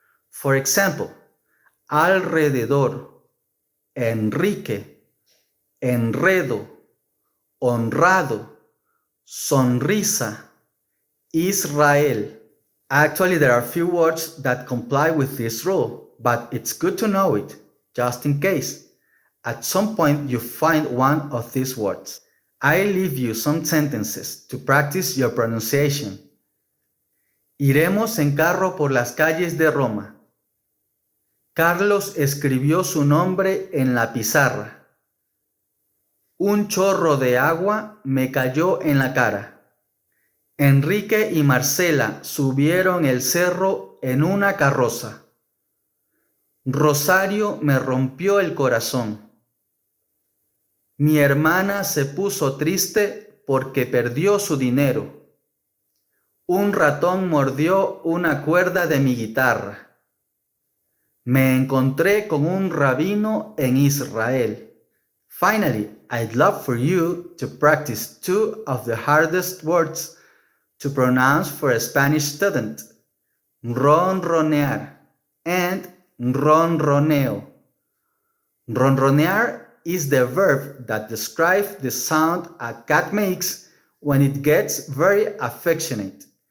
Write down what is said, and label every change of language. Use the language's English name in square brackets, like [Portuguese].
[English] For example, [Spanish] alrededor, Enrique, enredo, honrado, sonrisa, Israel. [English] Actually, there are few words that comply with this rule, but it's good to know it, just in case. At some point you find one of these words. I leave you some sentences to practice your pronunciation. [Spanish] Iremos en carro por las calles de Roma. Carlos escribió su nombre en la pizarra. Un chorro de agua me cayó en la cara. Enrique y Marcela subieron el cerro en una carroza. Rosario me rompió el corazón. Mi hermana se puso triste porque perdió su dinero. Un ratón mordió una cuerda de mi guitarra. Me encontré con un rabino en Israel. [English] Finally, I'd love for you to practice two of the hardest words to pronounce for a Spanish student: ronronear and ronroneo. Ronronear is the verb that describes the sound a cat makes when it gets very affectionate.